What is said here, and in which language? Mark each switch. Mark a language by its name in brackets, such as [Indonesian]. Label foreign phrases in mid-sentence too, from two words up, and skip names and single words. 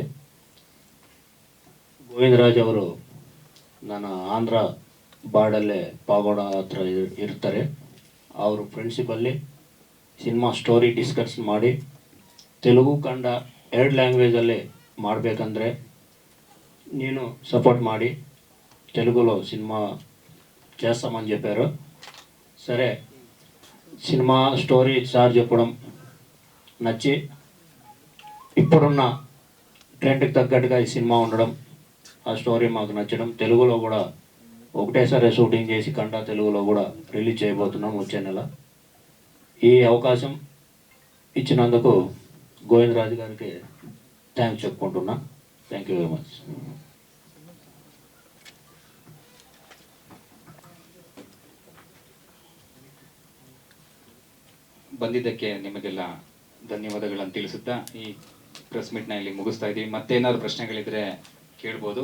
[Kannada] ಗೋವಿಂದರಾಜ್ ಅವರು ನನ್ನ ಆಂಧ್ರ ಬಾರ್ಡಲ್ಲೇ ಪಾಗೋಡ ಹತ್ರ ಇರ್ತಾರೆ. ಅವರು ಫ್ರೆಂಡ್ಶಿಪ್ಪಲ್ಲಿ [English] cinema story discuss [Kannada] ಮಾಡಿ ತೆಲುಗು ಕನ್ನಡ 2 ಲ್ಯಾಂಗ್ವೇಜಲ್ಲಿ ಮಾಡಬೇಕಂದ್ರೆ [Telugu] నేను సపోర్ట్ [Kannada] ಮಾಡಿ [Telugu] తెలుగులో సినిమా చేస్తామని చెప్పారు. సరే, [English] cinema story [Telugu] సార్ చెప్పడం నచ్చి ఇప్పుడున్న ట్రెండ్కి తగ్గట్టుగా ఈ సినిమా ఉండడం, ఆ స్టోరీ మాకు నచ్చడం, తెలుగులో కూడా ఒకటేసారి షూటింగ్ చేసి కండా తెలుగులో కూడా రిలీజ్ చేయబోతున్నాం వచ్చే నెల. ఈ అవకాశం ఇచ్చినందుకు గోవిందరాజు గారికి థ్యాంక్స్ చెప్పుకుంటున్నా. [English] Thank you very much. [Kannada] ಬಂದಿದ್ದಕ್ಕೆ ನಿಮಗೆಲ್ಲ ಧನ್ಯವಾದಗಳನ್ನು ತಿಳಿಸುತ್ತಾ ಈ [English] press meet [Kannada] ಇಲ್ಲಿ ಮುಗಿಸ್ತಾ ಇದ್ದೀವಿ. ಮತ್ತೇನಾದ್ರು ಪ್ರಶ್ನೆಗಳಿದ್ರೆ ಕೇಳ್ಬೋದು.